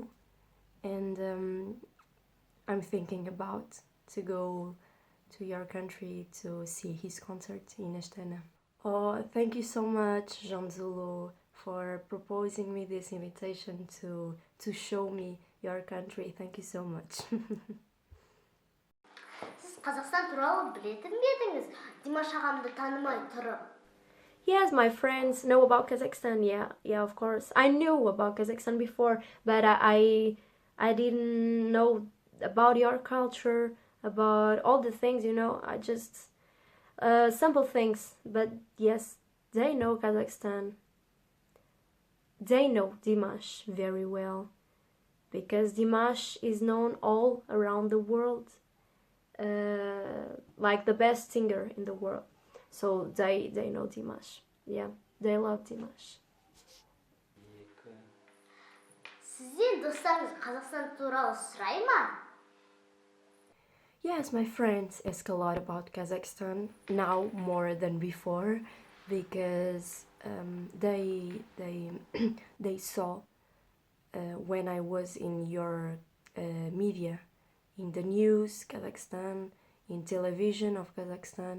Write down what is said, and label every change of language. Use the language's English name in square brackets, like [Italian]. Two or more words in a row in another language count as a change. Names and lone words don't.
[English] And I'm thinking about to go to your country to see his concert in Astana. Oh, thank you so much, Zhansulu, for proposing me this invitation to show me your country. Thank you so much. [Kazakh] Сіз Қазақстан туралы білетін бе едіңіз? Димаш ағамды танымай тұрып. [English] Yes, my friends know about Kazakhstan. Yeah, of course. I knew about Kazakhstan before, but I didn't know about your culture, about all the things, you know. I just simple things, but yes, they know Kazakhstan. They know Dimash very well, because Dimash is known all around the world, like the best singer in the world. So they know Dimash. Yeah, they love Dimash. [Kazakh] Сізден достарыңыз Қазақстан туралы сұрай ма? [English] Yes, my friends ask a lot about Kazakhstan now more than before, because they saw when I was in your media, in the news Kazakhstan, in television of Kazakhstan.